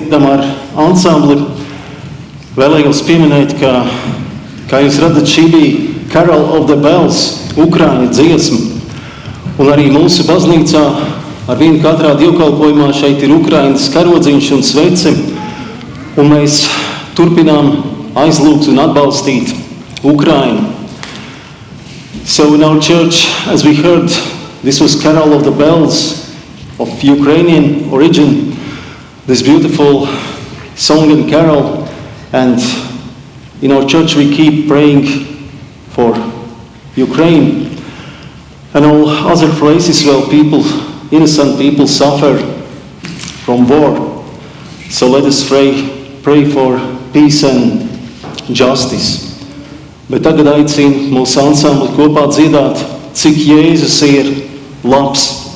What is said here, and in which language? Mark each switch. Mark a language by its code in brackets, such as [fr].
[lv] Ar ansambli vēlējos pieminēt, ka, kā jūs redzat, šī bija Carol of the Bells, Ukraiņu dziesma. Un arī mūsu baznīcā ar vienu katrā dievkalpojumā šeit ir Ukrainas karodziņš un svece. Un mēs turpinām aizlūgt un atbalstīt Ukrainu. [en] So in our church, as we heard, this was Carol of the Bells of Ukrainian origin. This beautiful song and carol, and in our church we keep praying for Ukraine and all other places where innocent people suffer from war. So let us pray for peace and justice. [lv] Bet tagad aicinu mūsu ansambli kopā dziedāt, cik Jēzus ir labs.